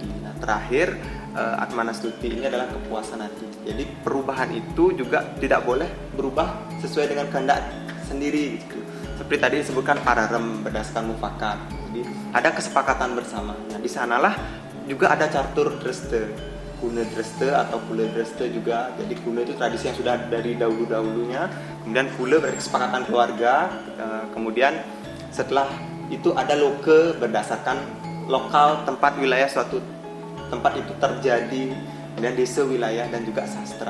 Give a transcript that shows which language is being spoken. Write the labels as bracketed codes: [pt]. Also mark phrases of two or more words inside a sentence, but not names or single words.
[id] Nah, terakhir Atmanastuti ini adalah kepuasan hati. Jadi perubahan itu juga tidak boleh berubah sesuai dengan kehendak sendiri gitu. Seperti tadi disebutkan pararem berdasarkan mufakat. Jadi ada kesepakatan bersama. Nah, di sanalah juga ada catur dreste, kune dreste atau kule dreste juga. Jadi kune itu tradisi yang sudah dari dahulu-dahulunya. Kemudian kule berarti kesepakatan keluarga. Kemudian setelah itu ada loke berdasarkan lokal tempat wilayah suatu tempat itu terjadi, kemudian desa wilayah dan juga sastra.